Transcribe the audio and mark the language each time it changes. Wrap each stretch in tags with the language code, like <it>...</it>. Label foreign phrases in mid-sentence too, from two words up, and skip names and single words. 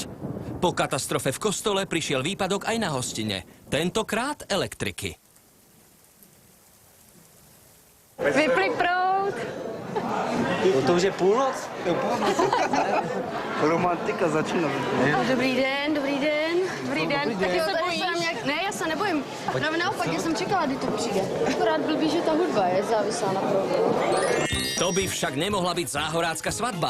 <sk>Po katastrofe v kostole prišiel výpadok aj na hostine. Tentokrát elektriky.</sk> <cs>Vypli proud. No to už je půlnoc. Romantika začíná. Dobrý den, dobrý den. Dobrý den. Tak se bojíš? Ne, já se nebojím. Právě naopak, já jsem čekala, kdy to přijde. Akorát blbý, že ta hudba je závislá na proudu.</cs> <sk>To by však nemohla byť záhorácka svadba.</sk>